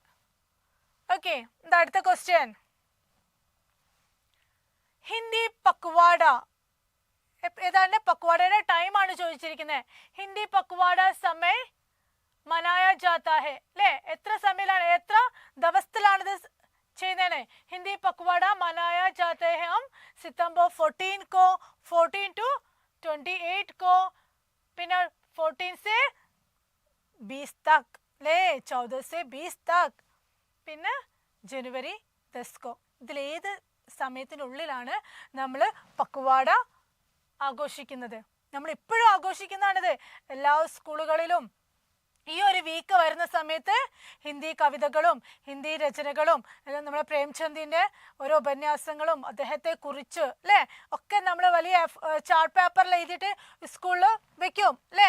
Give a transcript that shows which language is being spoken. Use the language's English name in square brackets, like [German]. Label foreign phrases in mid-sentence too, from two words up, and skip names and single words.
[Malayalam] ഓക്കെ, എന്താ അടുത്ത ക്വസ്റ്റ്യൻ? ഹിന്ദി പക്വാഡ ഏതാണ്? പക്വാഡയുടെ ടൈം ആണ് ചോദിച്ചിരിക്കുന്നത്. [Hindi] हिंदी पखवाड़ा समय मनाया जाता है അല്ലേ? [Malayalam] എത്ര സമയമാണ്, എത്ര ദിവസത്തിലാണ് ഇത് ചെയ്യുന്നതിന്? [Hindi] हिंदी पखवाड़ा मनाया जाता है हम सितंबर 14 को, 14 to 28 को, പിന്നെ 14 से 20 तक അല്ലേ? 14 से 20 तक, [Malayalam] പിന്നെ ജനുവരി 10 को. ഇതിലേത് സമയത്തിനുള്ളിലാണ് നമ്മൾ പക്വാഡ ആഘോഷിക്കുന്നത്? നമ്മൾ ഇപ്പോഴും ആഘോഷിക്കുന്നതാണിത്. എല്ലാ സ്കൂളുകളിലും ഈ ഒരു വീക്ക് വരുന്ന സമയത്ത് ഹിന്ദി കവിതകളും ഹിന്ദി രചനകളും എല്ലാം നമ്മുടെ പ്രേംചന്ദിന്റെ ഓരോ ഉപന്യാസങ്ങളും അദ്ദേഹത്തെ കുറിച്ച് അല്ലേ ഒക്കെ നമ്മൾ വലിയ ചാർട്ട് പേപ്പറിൽ എഴുതിയിട്ട് സ്കൂളിൽ വെക്കും അല്ലേ?